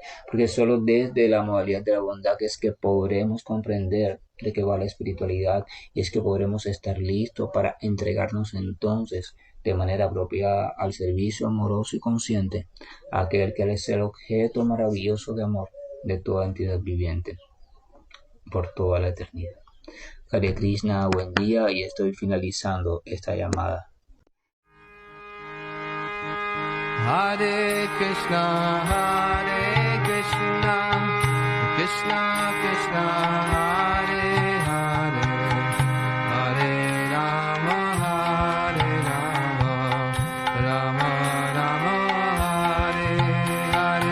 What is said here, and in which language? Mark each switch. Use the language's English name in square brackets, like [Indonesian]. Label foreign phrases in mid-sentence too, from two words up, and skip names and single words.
[Spanish] porque solo desde la modalidad de la bondad que es que podremos comprender de qué va la espiritualidad y es que podremos estar listos para entregarnos entonces de manera apropiada al servicio amoroso y consciente a aquel que es el objeto maravilloso de amor de toda entidad viviente por toda la eternidad. [Sanskrit] हरे कृष्ण, [Spanish] buen día, y estoy finalizando esta llamada. [Sanskrit] हरे कृष्ण, कृष्ण कृष्ण, हरे हरे, हरे राम, राम राम, हरे हरे.